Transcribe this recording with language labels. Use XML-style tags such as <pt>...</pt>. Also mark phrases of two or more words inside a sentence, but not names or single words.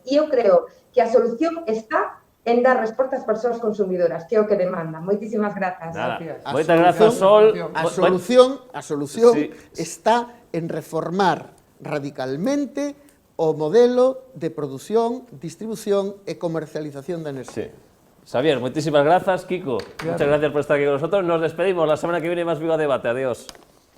<gl>E eu creo que a solución está en dar resposta ás persoas consumidoras, que é o que demandan. Moitísimas grazas. Moitas grazas, Sol. A solución está en reformar radicalmente o modelo de produción, distribución e comercialización da enerxía. Xavier, moitísimas grazas.</gl> <es>Kiko, muchas gracias por estar aquí con nosotros. Nos despedimos. La semana que viene más Vigo a Debate. Adiós.</es>